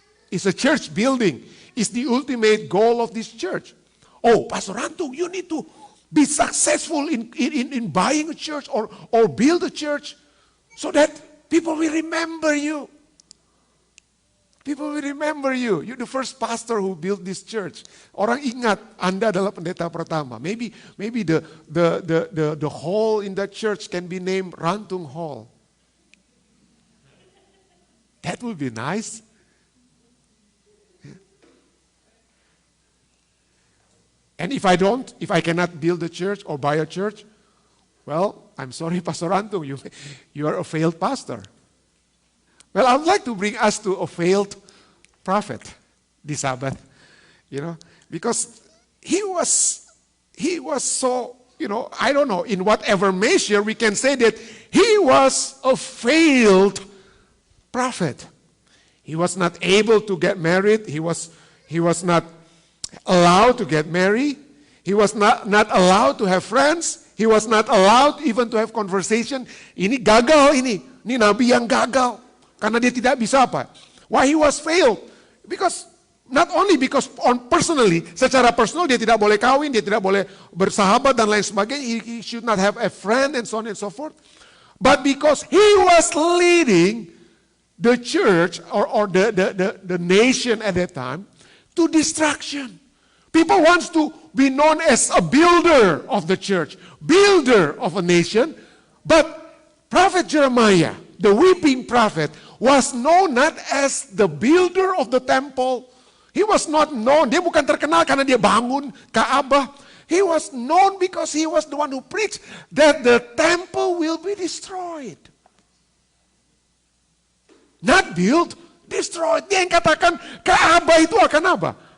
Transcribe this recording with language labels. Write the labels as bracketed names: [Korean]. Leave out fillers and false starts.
[English] Is a church building is the ultimate goal of this church? Oh, Pastor Antung, you need to be successful in buying a church or build a church so that people will remember you. People will remember you. You're the first pastor who built this church. [Indonesian] Orang ingat Anda adalah pendeta pertama. [English] Maybe the hall in that church can be named Rantung Hall. That would be nice. And if I cannot build a church or buy a church, well, I'm sorry, Pastor Rantung, you are a failed pastor. Well, I would like to bring us to a failed prophet this Sabbath, because he was so, I don't know, in whatever measure we can say that he was a failed prophet. He was not able to get married. He was not allowed to get married. He was not allowed to have friends. He was not allowed even to have conversation. [Indonesian] Ini gagal ini nabi yang gagal. Karena dia tidak bisa apa? [English] Why he was failed? Because not only because personally, [Indonesian] secara personal dia tidak boleh kawin, dia tidak boleh bersahabat dan lain sebagainya. [English] He should not have a friend and so on and so forth. But because he was leading the church or the nation at that time to destruction. People wants to be known as a builder of the church, builder of a nation. But Prophet Jeremiah, the weeping prophet, was known not as the builder of the temple. He was not known. [Indonesian] Dia bukan terkenal karena dia bangun Ka'bah. [English] He was known because he was the one who preached that the temple will be destroyed. Not built, destroyed. [Indonesian] Dia yang katakan Ka'bah itu akan apa?